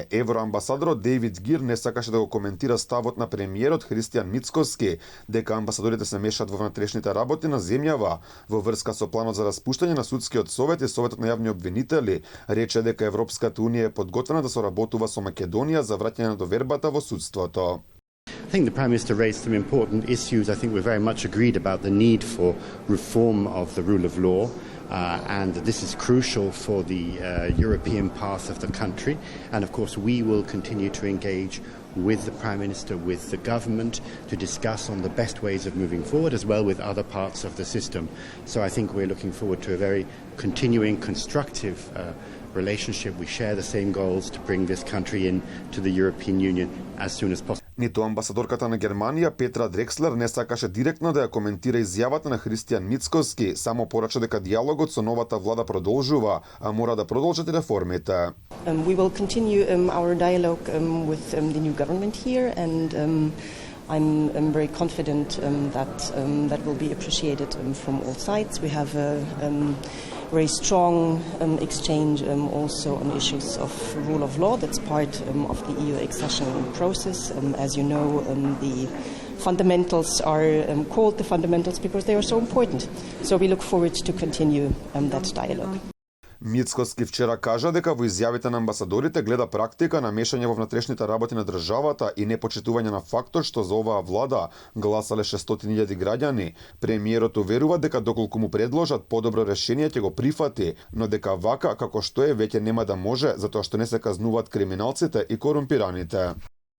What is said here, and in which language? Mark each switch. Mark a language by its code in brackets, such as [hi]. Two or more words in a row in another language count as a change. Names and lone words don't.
[mk] Евроамбасадорот Дейвид Гир не сакаше да го коментира ставот на премиерот Христијан Мицкоски дека амбасадорите се мешат во внатрешните работи на земјава во врска со планот за распуштање на судскиот совет и советот на јавни обвинители. Рече дека Европската унија е подготвена да соработува со Македонија за враќање на довербата во судството. [en] I think the Prime Minister raised some important issues. I think we're very much agreed about the need for reform of the rule of law, and this is crucial for the European path of the country. And of course, we will continue to engage with the Prime Minister, with the government, to discuss on the best ways of moving forward, as well with other parts of the system. So I think we're looking forward to a very continuing, constructive relationship. We share the same goals to bring this country into the European Union as soon as possible. [mk] Ниту амбасадорката на Германија Петра Дрекслер не сакаше директно да ја коментира изјавата на Христијан Мицкоски, само порача дека диалогот со новата влада продолжува, а мора да продолжат реформите. [en] We will continue our dialogue with the new government here, and I'm very confident that will be appreciated from all sides. We have a very strong exchange also on issues of rule of law. That's part of the EU accession process. As you know, the fundamentals are called the fundamentals because they are so important. So we look forward to continue that dialogue. [mk] Мицкоски вчера кажа дека во изјавите на амбасадорите гледа практика на мешање во внатрешните работи на државата и непочитување на фактот што за оваа влада гласале 600.000 граѓани. Премиерот уверува дека доколку му предложат подобро решение ќе го прифати, но дека вака како што е веќе нема да може затоа што не се казнуваат криминалците и корумпираните.